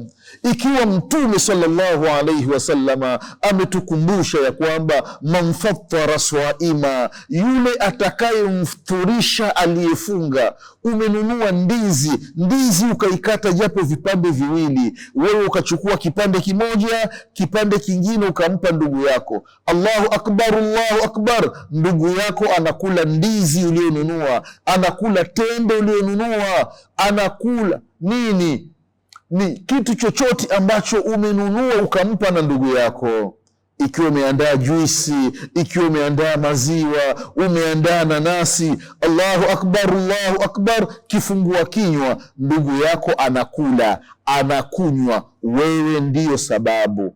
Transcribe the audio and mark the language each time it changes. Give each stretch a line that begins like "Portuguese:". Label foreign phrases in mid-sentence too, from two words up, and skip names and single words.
Swahili: Ikiwa Mtume
Arabic: صلى الله عليه وسلم
Swahili: ametukumbusha ya kwamba
Arabic: من فطر صائما,
Swahili: yule atakayemfuturisha aliyefunga. Umenunua ndizi ukaikata japo vipande viwili, wewe ukachukua kipande kimoja, kipande kingine ukampa ndugu yako.
Arabic: الله أكبر، الله أكبر.
Swahili: Ndugu yako anakula ndizi ulionunua, anakula tende ulionunua, anakula nini, ni kitu chochote ambacho umenunua ukampa na ndugu yako. Ikiwa umeandaa juisi, ikiwa umeandaa maziwa, umeandaa nanasi,
Arabic: الله أكبر، الله أكبر,
Swahili: kifungua kinywa, ndugu yako anakula, anakunywa, wewe ndiyo sababu.